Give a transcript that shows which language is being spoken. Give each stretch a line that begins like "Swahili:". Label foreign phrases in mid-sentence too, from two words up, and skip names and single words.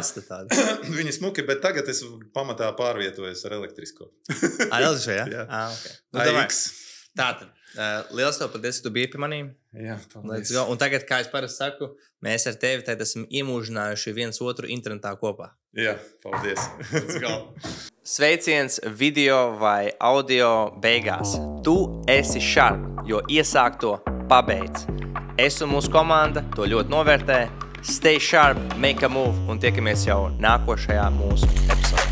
Latvian: Viņi smuki, bet tagad es pamatā pārvietojos ar elektrisko. Elektrisko, jā? Jā. Okay. AX. Tātad, liels tev paldies, ka tu biji pie manīm. Jā, paldies. Un tagad, kā es parasti saku, mēs ar tevi tad esam iemūžinājuši viens otru internetā kopā. Jā, paldies.
English: Let's go.
Latvian: Sveiciens video vai audio beigās. Tu esi sharp, jo iesāk to pabeidz. Es un mūsu komanda to ļoti novērtē.
English: Stay sharp, make a move
Latvian: un tiekamies jau nākošajā mūsu epizodē.